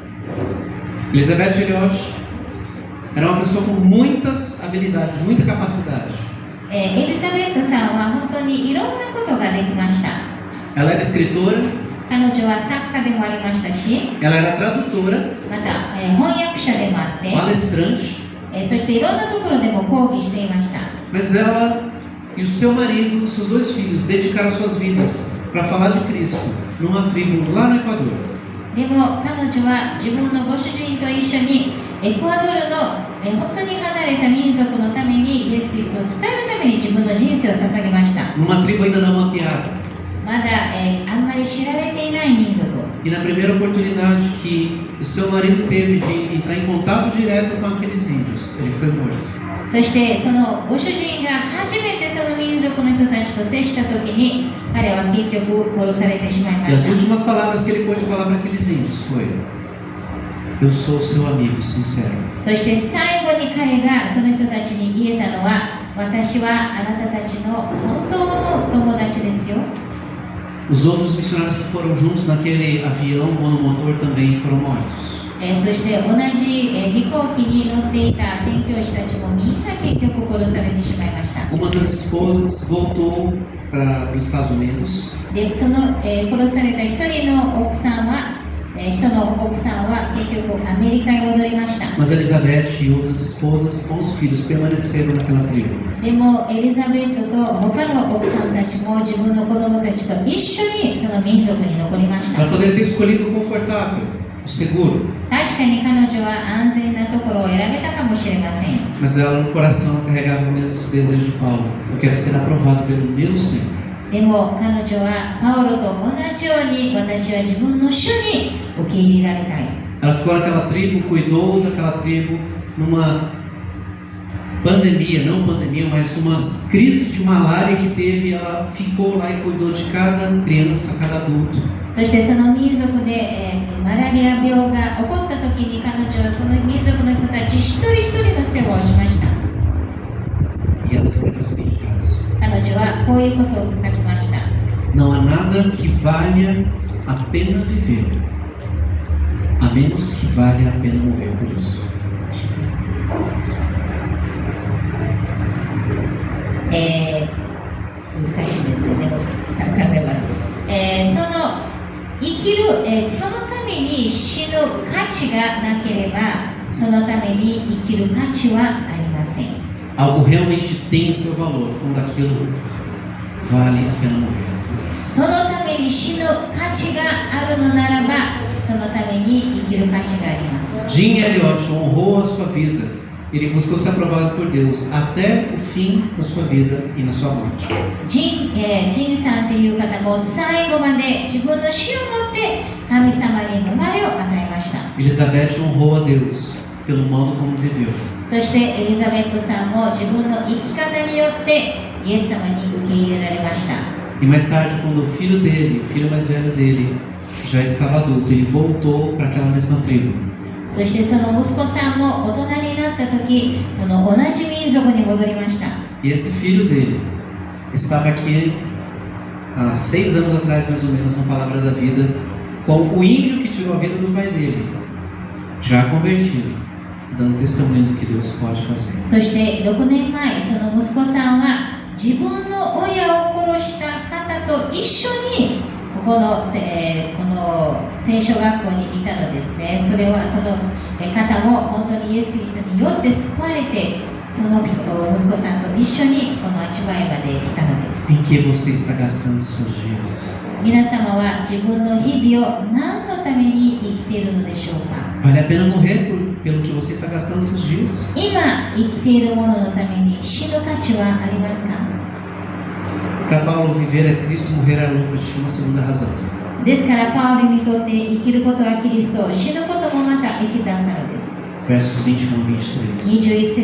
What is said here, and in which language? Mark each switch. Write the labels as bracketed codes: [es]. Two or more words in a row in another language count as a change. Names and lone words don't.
[pt] Elizabeth Elliot era uma pessoa com muitas habilidades, muita capacidade. [ja] エリザベットさんは本当にいろんなことができました。 [pt] Ela era escritora, [ja] 彼女は作家でもありましたし、 [pt] ela era tradutora, [ja] また、翻訳者でもあって、 [pt] palestrante, [ja] そしていろんなところでも講義していました。 [pt] mas ela e o seu marido, seus dois filhos, dedicaram suas vidas para falar de Cristo numa tribo lá no Equador. [ja] でも彼女は自分のご主人と一緒にエクアドルの本当に離れた民族のためにイエス・キリストを伝えるために自分の人生を捧げました。 [pt] Numa tribo ainda não mapeada. [ja] まだ、あんまり知られていない民族。 [pt] E na primeira oportunidade que o seu marido teve de entrar em contato direto com aqueles índios, ele foi morto. [ja] そしてそのご主人が初めてその民族の人たちと接した時に彼は結局殺されてしまいま [pt] E [ja] し [pt] as [ja] た。 [pt] últimas palavras que ele pôde falar para aqueles índios foi: eu sou seu amigo sincero. [ja] そして最後に彼がその人たちに言えたのは、私はあなたたちの本当の友達ですよ。 [pt] Os outros missionários que foram juntos naquele avião monomotor também foram mortos. [ja] そして同じ、飛行機に乗っていた宣教師たちもみんな結局殺されてしまいました。 [pt] Uma das esposas voltou para os Estados Unidos. [ja] で、その、殺された一人の奥さんは、人の奥さんは結局アメリカへ戻りました。 [pt] Mas Elizabeth e outras esposas com os filhos permaneceram naquela tribo. [ja] でもエリザベットと他の奥さんたちも自分の子供たちと一緒にその民族に残りました。 [pt] Ela poderia ter escolhido o confortável, o seguro, [ja] 確かに彼女は安全なところを選べたかもしれません。 [pt] mas ela no coração carregava o mesmo desejo de Paulo: eu quero ser aprovado pelo meu Senhor. [ja] でも彼女はパウロと同じように私は自分の主に受け入れられたい。 [pt] Ela ficou naquela tribo, cuidou daquela tribo numa pandemia, não pandemia, mas numa crise de malária que teve. Ela ficou lá e cuidou de cada criança, cada adulto. [ja] そしてその民族で、マラリア病が起こった時に彼女はその民族の人たち一人一人の世話をしました。 [pt] E ela escreveu a seguinte frase: [ja] 彼女はこういうことを書きました。 [pt] não há nada que valha a pena viver, a menos que valha a pena morrer por isso. [ja] 難しいですね。でも考えます。その生きる、そのために死ぬ価値がなければ、そのために生きる価値はありません。 [pt] Algo realmente tem o seu valor quando aquilo vale a pena morrer. [ja] そのために死ぬ価値があるのならば、そのために生きる価値があります。 [pt] Jim Elliot honrou a sua vida. Ele buscou ser aprovado por Deus até o fim da sua vida e na sua morte. [ja] ジンさんという方も最後まで自分の死をもって神様に生まれを与えました。 [pt] Elizabeth honrou a Deus pelo modo como viveu. [ja] そしてエリザベットさんも自分の生き方によってイエス様に受け入れられました。 [pt] E mais tarde, quando o filho dele, o filho mais velho dele, já estava adulto, ele voltou para aquela mesma tribo. [ja] そしてその息子さんも大人になった時、その同じ民族に戻りました。 [pt] E esse filho dele estava aqui há 6 anos atrás, mais ou menos, no Palavra da Vida, com o índio que tirou a vida do pai dele, já convertido, dando testemunho do que Deus pode fazer. [ja] そして6年前、その息子さんは自分の親を殺した方と一緒にこの聖書学校にいたのですね。それはその方も本当にイエス・キリストによって救われて、その息子さんと一緒にこのアチバイまで来たのです。 [pt] Em que você está gastando os seus dias? [ja] 皆様は自分の日々を何のために生きているのでしょうか。 [pt] Vale a pena morrer pelo que você está gastando os seus dias? [ja] 今生きているもののために死ぬ価値はありますか？ [pt] Para Paulo, viver é Cristo, morrer é lucro. Tinha uma segunda razão. [ja] ですからパウロにとって生きることはキリスト、死ぬこともまた生きだったのです。 [pt] Versos 21 e 23.